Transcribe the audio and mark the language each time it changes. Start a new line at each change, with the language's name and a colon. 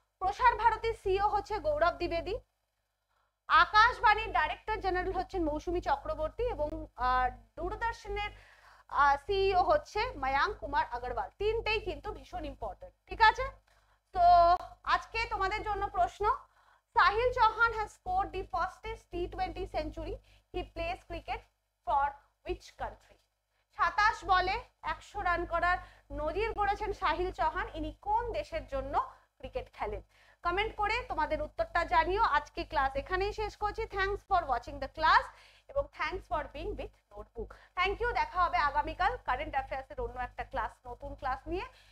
Bangla: প্রসার ভারতীর সিইও হচ্ছে গৌরব দ্বিবেদী, আকাশবাণীর ডাইরেক্টর জেনারেল হচ্ছেন মৌসুমী চক্রবর্তী এবং দূরদর্শনের সিইও হচ্ছে ময়াঙ্ক কুমার আগরওয়াল। তিনটেই কিন্তু ভীষণ ইম্পর্টেন্ট, ঠিক আছে? তো আজকে তোমাদের জন্য প্রশ্ন, Sahil Chauhan
English: has scored the fastest T20 century. He plays cricket for which country?
Bangla: 27 বলে 100 রান করার নজির গড়েছেন সাহিল চৌহান, ইনি কোন দেশের জন্য ক্রিকেট খেলেন? কমেন্ট করে তোমাদের উত্তরটা জানিও। আজকে ক্লাস এখানেই শেষ করছি।
English: Thanks for watching the class এবং thanks for being with notebook. Thank you.
Bangla: দেখা হবে আগামীকাল কারেন্ট অ্যাফেয়ার্সের অন্য একটা ক্লাস, নতুন ক্লাস নিয়ে।